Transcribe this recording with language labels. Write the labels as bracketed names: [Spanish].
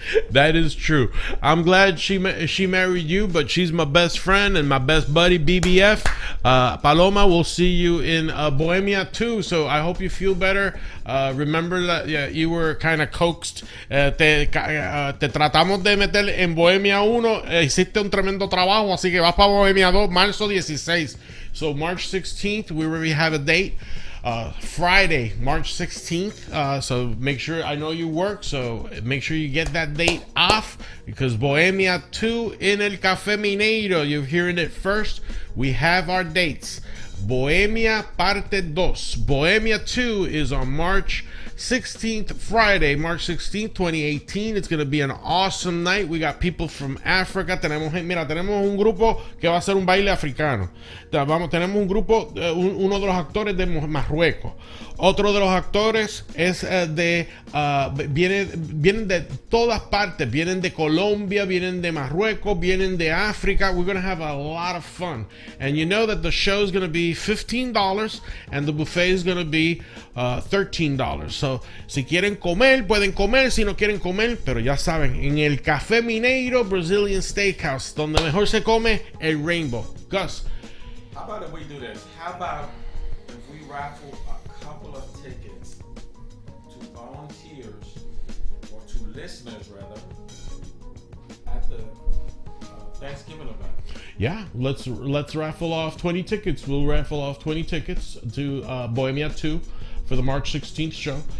[English] That is true. I'm glad she married you, but she's my best friend and my best buddy, BBF. Paloma, we'll see you in Bohemia 2, so I hope you feel better. Remember that you were kind of coaxed. [Spanish] Te tratamos de meter en Bohemia 1. Hiciste un tremendo trabajo, así que vas para Bohemia 2, marzo 16. [English] So March 16th, we already have a date. Friday, March 16th. So make sure, I know you work, so make sure you get that date off, because Bohemia 2 in El Café Mineiro, you're hearing it first. We have our dates. Bohemia Parte 2. Bohemia 2 is on March 16th, Friday, March 16th, 2018. It's going to be an awesome night. We got people from Africa. [Spanish] Tenemos un grupo que va a hacer un baile africano. Tenemos un grupo, uno de los actores de Marruecos. Otro de los actores es vienen de todas partes. Vienen de Colombia, vienen de Marruecos, vienen de África. [English] We're going to have a lot of fun. And you know that the show is going to be $15 and the buffet is going to be $13. [Spanish] So, si quieren comer, pueden comer. Si no quieren comer, pero ya saben, en el Café Mineiro Brazilian Steakhouse, donde mejor se come, el Rainbow. [English] Gus. How about if we do this? How about if we raffle a couple of tickets to volunteers, or to listeners rather, at the Thanksgiving event? Yeah, let's raffle off 20 tickets. We'll raffle off 20 tickets to Bohemia 2 for the March 16th show.